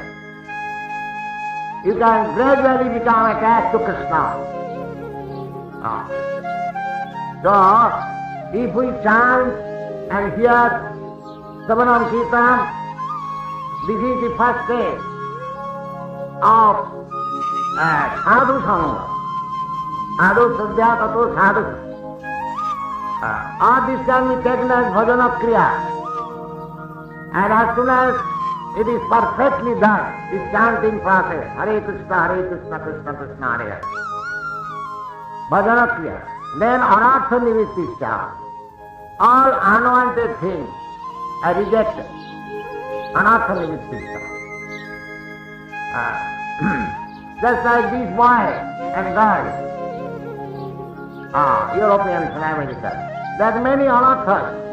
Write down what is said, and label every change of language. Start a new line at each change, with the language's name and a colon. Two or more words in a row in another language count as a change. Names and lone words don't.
English: You can gradually become attached to Krishna. So, if we chant and hear
Sanskrit: Savanam Kirtanam,
English: this is the first stage of
Sanskrit: sadhu sangha. Sadhu sadhya tato sadhu.
English: All this can be taken as
Sanskrit: bhajana kriya.
English: And as soon as it is perfectly done, this chanting process,
Sanskrit: Hare Krishna, Krishna Krishna, Hare Hare. Bhajana kriya. Then anartha nivrittisya.
English: all unwanted things are rejected.
Sanskrit: Anartha Nivritta.
English: Just like these boys and girls, Europeans and Americans, there are many anarthas.